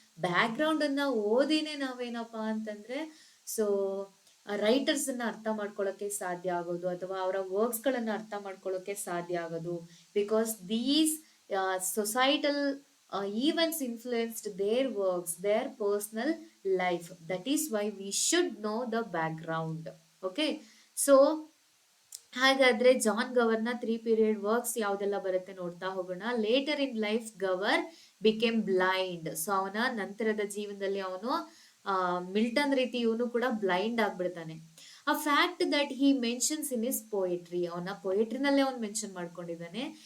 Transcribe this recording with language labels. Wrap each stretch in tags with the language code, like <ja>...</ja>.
<kn>Back ground ಅನ್ನ ಓದಿನೇ ನಾವೇನಪ್ಪಾ ಅಂತಂದ್ರೆ so writers ಅನ್ನ ಅರ್ಥ ಮಾಡ್ಕೊಳ್ಳೋಕೆ ಸಾಧ್ಯ ಆಗೋದು ಅಥವಾ ಅವರ ವರ್ಕ್ಸ್ ಗಳನ್ನ ಅರ್ಥ ಮಾಡ್ಕೊಳ್ಳೋಕೆ ಸಾಧ್ಯ ಆಗೋದು.</kn> <en>Because these societal events influenced their works, their personal life. That is why we should know the background. Okay, so</en> <kn>ಹಾಗಾದ್ರೆ ಜಾನ್ ಗವರ್ನ 3 ಪೀರಿಯಡ್ ವರ್ಕ್ಸ್ ಯಾವ್ದೆಲ್ಲ ಬರುತ್ತೆ ನೋಡ್ತಾ ಹೋಗೋಣ.</kn> <en>Later in life Gower became blind.</en> <kn>So ಅವನ ನಂತರದ ಜೀವನದಲ್ಲಿ ಅವನು ಮಿಲ್ಟನ್ ರೀತಿ ಇವನು ಕೂಡ blind ಆಗ್ಬಿಡ್ತಾನೆ.</kn> <en>a fact that he mentions in his poetry,</en> <kn>ಅವನ ಪೊಯೆಟ್ರಿನಲ್ಲೇ ಅವನು ಮೆನ್ಷನ್ ಮಾಡ್ಕೊಂಡಿದ್ದಾನೆ.</kn>